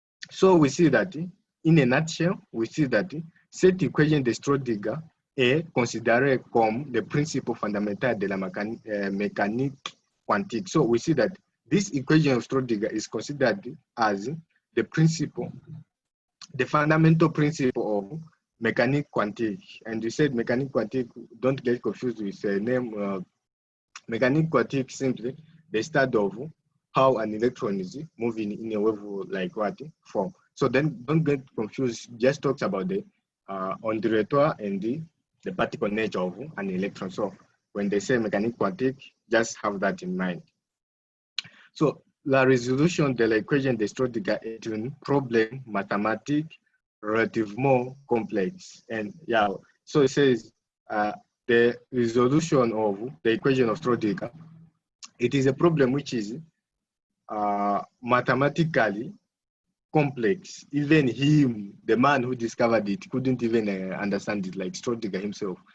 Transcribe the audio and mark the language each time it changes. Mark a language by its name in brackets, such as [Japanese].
[English] So we see that [French] in a nutshell, we see that cette équation de Schrödinger est considérée comme le principe fondamental de la mécanique quantique. [English] So we see that this equation of Schrödinger is considered as the principle, the fundamental principle of mechanique quantique. And you said mechanique quantique, don't get confused with the name. Mechanique quantique simply the study of how an electron is moving in a wave like what form. So then don't get confused, just talks about the ondulatoire and the particle nature of an electron. So when they say mécanique quantique, just have that in mind. [French] So la résolution de l'équation de Schrödinger est un problème mathématique relativement complex. [English] And yeah, so it says the resolution of the equation of Schrödinger, it is a problem which is mathematically complex. Even him, the man who discovered it, couldn't even understand it, like Schrödinger himself.